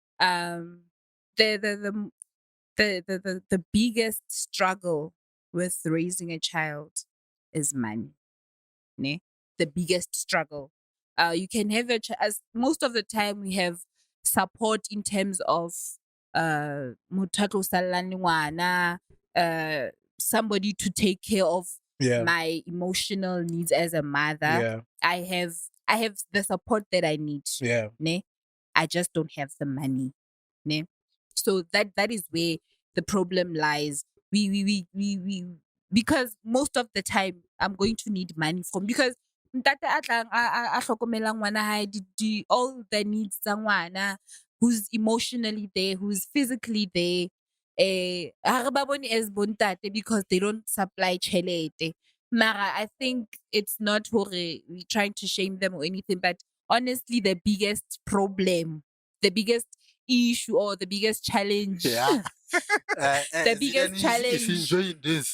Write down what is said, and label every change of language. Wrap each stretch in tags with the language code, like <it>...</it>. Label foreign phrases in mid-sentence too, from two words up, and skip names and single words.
<en>the the biggest struggle with raising a child is money. Ne? The biggest struggle. You can have as most of the time we have support in terms of</en> <st>motho salani ngwana,</st> <en>somebody to take care of Yeah. my emotional needs as a mother. Yeah. I have the support that I need. Yeah. Ne? I just don't have the money. Ne? So that is where the problem lies. We because most of the time I'm going to need money from, because</en> <st>ntate a tlang a hlokomelang ngwana hae,</st> <en>all the needs</en> <st>tsa ngwana,</st> <en>who's emotionally there, who's physically there.</en> <st>Ha re ba bone as bontate</st> <en>because they don't supply</en> <st>chelete.</st> <en>Mara, I think it's not hore we're trying to shame them or anything, but honestly, the biggest problem, the biggest issue, or the biggest challenge, Yeah. the biggest Is challenge, enjoying this.</en>